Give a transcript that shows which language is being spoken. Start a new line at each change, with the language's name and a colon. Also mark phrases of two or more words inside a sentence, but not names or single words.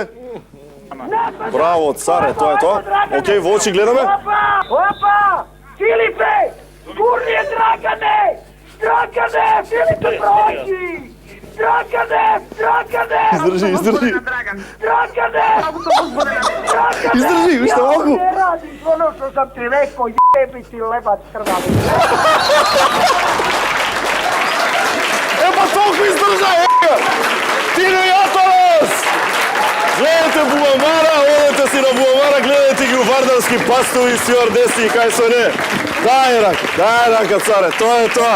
Macedonian: Браво, царе, тоа е тоа. Океј, во очи гледаме. Опа! Филипе! Гурни Драгане! Драгане! Филипе, проđi! Драгане! Издржи. Драгане! Издржи, уште малку.
Serbian: Не радиш ono što sam ti rekao, jebi ti lebac krvavi.
Macedonian: Ема толку издржа, Тино и Атанас! Гледате Буамара, одете си на Буамара, гледате ги у Вардарски пастови, стюардеси и кај со не. Дај рака, царе, тоа е тоа.